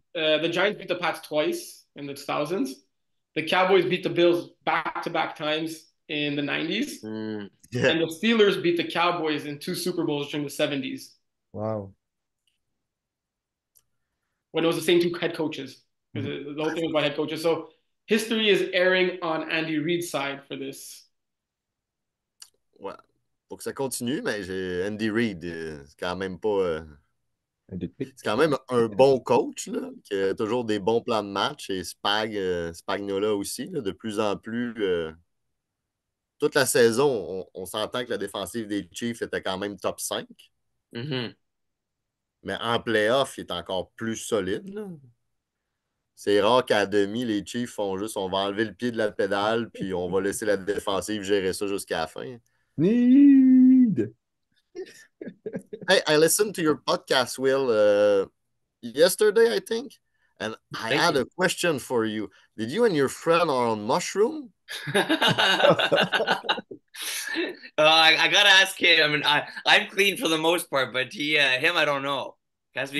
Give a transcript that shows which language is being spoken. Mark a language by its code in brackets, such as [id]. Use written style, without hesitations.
[en] The Giants beat the Pats twice in the 2000s. The Cowboys beat the Bills back-to-back times in the 90s. Yeah. And the Steelers beat the Cowboys in two Super Bowls during the 70s Wow. when it was the same two head coaches. The whole thing was by head coaches. So history is airing on Andy Reid's side for this. [fr] Ouais. Faut que ça continue, mais j'ai Andy Reid, c'est quand même pas. C'est quand même un bon coach, là, qui a toujours des bons plans de match. Et Spagnola aussi, là, de plus en plus. Toute la saison, on s'entend que la défensive des Chiefs était quand même top 5. Mm-hmm. Mais en playoff, il est encore plus solide, là. C'est rare qu'à demi, les Chiefs font juste on va enlever le pied de la pédale, puis on va laisser la défensive gérer ça jusqu'à la fin. [en] Need. Hey, I listened to your podcast, Will, yesterday, I think, and I Thank had you. a question for you. Did you and your friend are on mushroom? I gotta ask him. I mean, I'm clean for the most part, but him, I don't know. Has to be